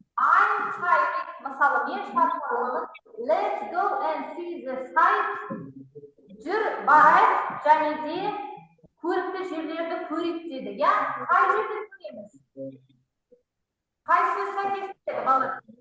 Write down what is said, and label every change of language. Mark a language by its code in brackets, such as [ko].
[en] I'm tired, [kk] мысалы мен шаршаулымын. [en] Let's go and see the sights. [kk] Жүр, барайық, және де көрікті жерлерді көрейік деді. Я қай жерді көреміз? Қай сөз сәйкес келеді, балалар?